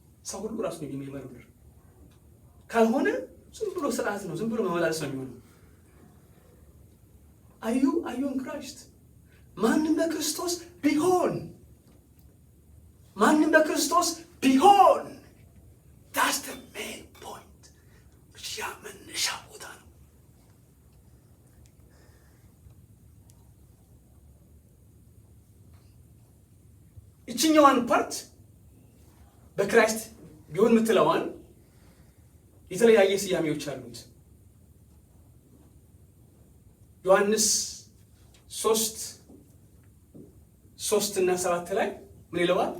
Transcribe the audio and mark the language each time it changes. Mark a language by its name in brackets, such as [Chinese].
[Amharic] ሰው ሁሉ ራሱን የሚመረምር ካልሆነ ዝም ብሎ ስርዓት ነው፣ ዝም ብሎ መመላለስ ነው የሚሆነው። [English] Are you in Christ? [Amharic] ማንም በክርስቶስ ቢሆን [English] that's the main point. [Amharic] ያ መነሻ ቦታ ነው። ይችኛዋን ፓርት በክራይስት ቢሆን የምትለዋን የተለያየ ስያሜዎች አሉት። ዮሐንስ 3 እና 7 ላይ ምን ይለዋል?